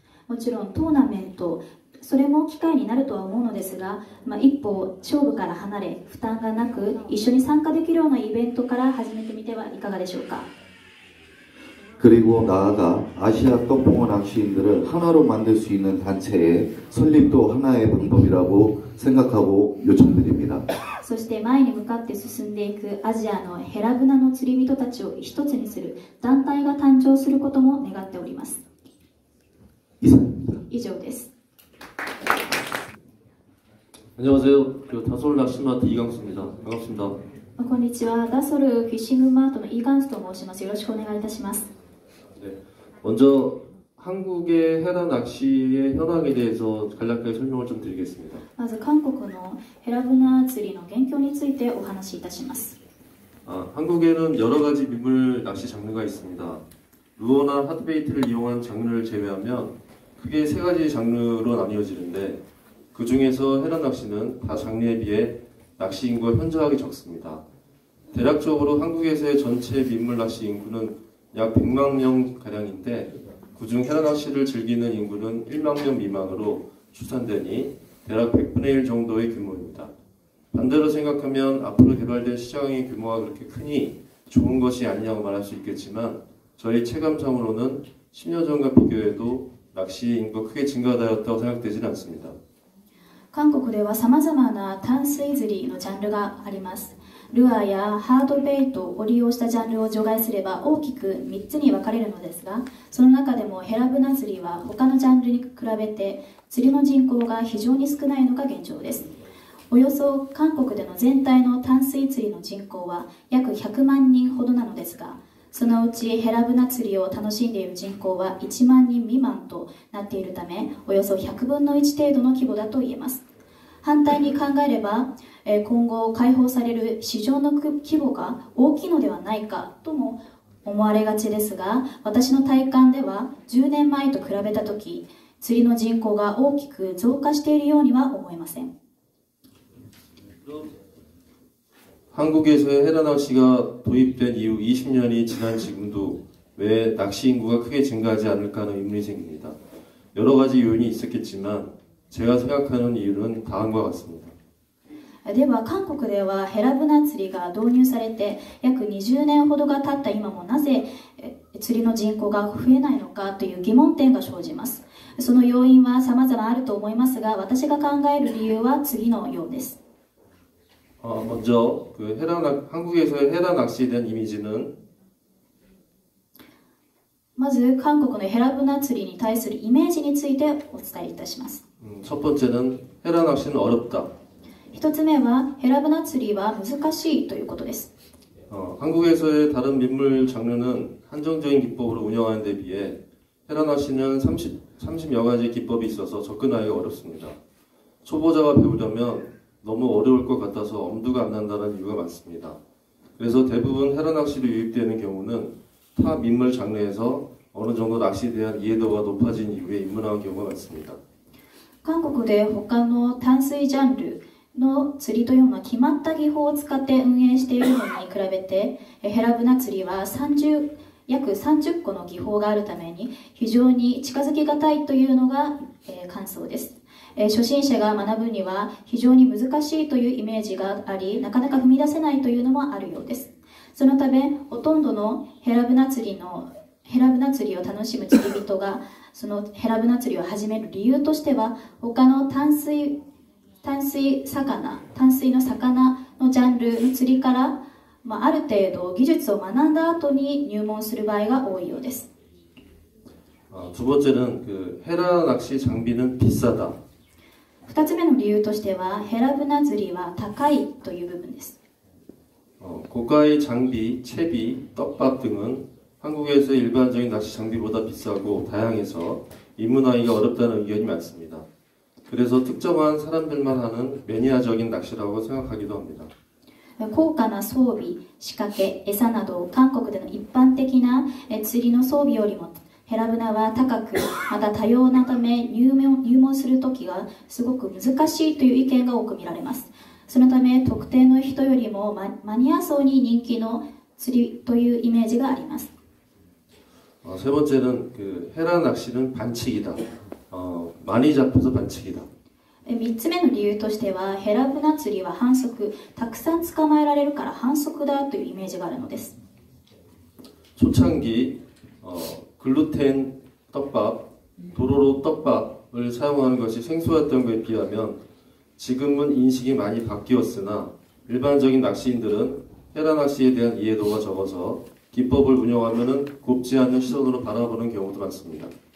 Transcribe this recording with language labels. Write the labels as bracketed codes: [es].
[ja] もちろんトーナメント、それも機会になるとは思うのですが、一歩勝負から離れ負担がなく一緒に参加できるようなイベントから始めてみてはいかがでしょうか。 [ko] 그리고 나아가 아시아 떡붕어 낚시인들을 하나로 만들 수 있는 단체의 설립도 하나의 방법이라고 생각하고 요청드립니다. [ja] そして前に向かって進んでいくアジアのヘラブナの釣り人たちを一つにする団体が誕生することも願っております。以上です。 [ko] 안녕하세요. 다솔 낚시마트 이강수입니다. 반갑습니다. [ja] こんにちは。ダソルフィッシングマートのイーガンスと申します。よろしくお願いいたします。 [ko] 네. 먼저 한국의 해라 낚시의 현황에 대해서 간략하게 설명을 좀 드리겠습니다. まず韓国のヘラブナ釣りの現況についてお話しいたします。 한국에는 여러 가지 민물 낚시 장르가 있습니다. 루어나 핫베이트를 이용한 장르를 제외하면 크게 세 가지 장르로 나뉘어지는데 그 중에서 해라 낚시는 다 장르에 비해 낚시 인구가 현저하게 적습니다. 대략적으로 한국에서의 전체 민물 낚시 인구는 약 100만 명 가량인데 그중 해라 낚시를 즐기는 인구는 1만 명 미만으로 추산되니 대략 100분의 1 정도의 규모입니다. 반대로 생각하면 앞으로 개발될 시장의 규모가 그렇게 크니 좋은 것이 아니냐고 말할 수 있겠지만 저희 체감상으로는 10년 전과 비교해도 낚시 인구가 크게 증가하였다고 생각되지는 않습니다. [ja] 韓国ではさまざまな淡水釣りのジャンルがあります。ルアーやハードベイトを利用したジャンルを除外すれば大きく3つに分かれるのですが、その中でもヘラブナ釣りは他のジャンルに比べて釣りの人口が非常に少ないのが現状です。およそ韓国での全体の淡水釣りの人口は約100万人ほどなのですが、そのうちヘラブナ釣りを楽しんでいる人口は1万人未満となっているため、およそ100分の1程度の規模だと言えます。反対に考えれば、今後開放される市場の規模が大きいのではないかとも思われがちですが、私の体感では10年前と比べたとき、釣りの人口が大きく増加しているようには思えません。 [ko] 한국에서의 해라 낚시가 도입된 이후 20년이 지난 지금도 왜 낚시 인구가 크게 증가하지 않을까 하는 의문이 생깁니다. 여러 가지 요인이 있었겠지만 제가 생각하는 이유는 다음과 같습니다. [ja] では韓国ではヘラブナ釣りが導入されて約20年ほどが経った今もなぜ釣りの人口が増えないのかという疑問点が生じます。その要因は様々あると思いますが、私が考える理由は次のようです。 [ko] 먼저 한국에서의 헤라 낚시에 대한 이미지는 [ja] まず韓国のヘラブナ釣りに対するイメージについてお伝えいたします。 [ko] 첫 번째는 헤라 낚시는 어렵다. [ja] 一つ目はヘラブナ釣りは難しいということです。 [ko] 한국에서의 다른 민물 장르는 한정적인 기법으로 운영하는 데 비해 헤라 낚시는 30여 가지 기법이 있어서 접근하기가 어렵습니다. 초보자가 배우려면 너무 어려울 것 같아서 엄두가 안 난다는 이유가 많습니다. 그래서 대부분 헤라 낚시로 유입되는 경우는 타 민물 장르에서 어느 정도 낚시에 대한 이해도가 높아진 이후에 입문하는 경우가 많습니다. [ja] 韓国で他の淡水ジャンルの釣りというのは決まった技法を使って運営しているのに比べて、ヘラブナ釣りは約30個の技法があるために非常に近づきがたいというのが、感想です。初心者が学ぶには非常に難しいというイメージがあり、なかなか踏み出せないというのもあるようです。そのため、ほとんどのヘラブナ釣りを楽しむ釣り人がそのヘラブナ釣りを始める理由としては、他の淡水の魚のジャンルの釣りから、ある程度技術を学んだ後に入門する場合が多いようです。 [ko] 두 번째는 헤라 낚시 장비는 비싸다. [ja] 2つ目の理由としては、ヘラブナ釣りは高いという部分です。 [ko] 고가의 장비, 채비, 떡밥 등은 한국에서 일반적인 낚시 장비보다 비싸고 다양해서 입문하기가 어렵다는 의견이 많습니다. 그래서 특정한 사람들만 하는 매니아적인 낚시라고 생각하기도 합니다. [ja] 高価な装備、仕掛け、餌など韓国での一般的な釣りの装備よりもヘラブナは高く、また多様なため入門するときがすごく難しいという意見が多く見られます。そのため特定の人よりもマニア層に人気の釣りというイメージがあります。 [ko] 세 번째는 헤라 낚시는 반칙이다. 많이 잡혀서 반칙이다. [ja] 3つ目の理由としては、ヘラブナ釣りは反則、たくさん捕まえられるから反則だというイメージがあるのです。 [ko] 초창기 글루텐 떡밥, 도로로 떡밥을 사용하는 것이 생소했던 것에 비하면 지금은 인식이 많이 바뀌었으나 일반적인 낚시인들은 헤라 낚시에 대한 이해도가 적어서 기법을 운영하면은 곱지 않는 시선으로 바라보는 경우도 많습니다.